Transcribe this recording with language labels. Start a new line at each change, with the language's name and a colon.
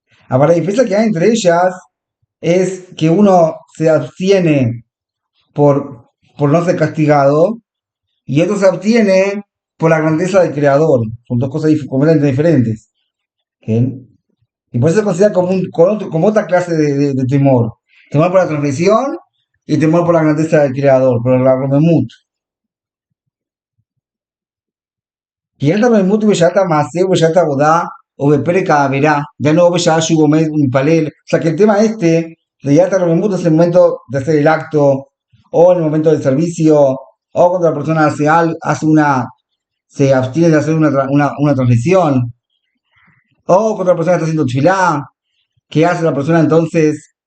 Spanish: Ahora, la diferencia que hay entre ellas es que uno se abstiene por no ser castigado y otro se abstiene por la grandeza del Creador. Son dos cosas completamente diferentes. ¿Ok? Y por eso se considera como, como otra clase de temor. Temor por la transgresión y temor por la grandeza del Creador, por la Romemut.
Hebrew: כי ילד הרוממות הוא בשעת המעשה ובשעת העבודה o בפרק העבירה,
Spanish: ya no
Hebrew: בשעה שהוא עומד ומתפלל.
Spanish: O sea que el tema este de Yata Romemut es el momento de hacer el acto, o en el momento del servicio, o cuando la persona se abstiene de hacer una transgresión, o cuando la persona está haciendo tefilá, ¿qué hace la persona entonces?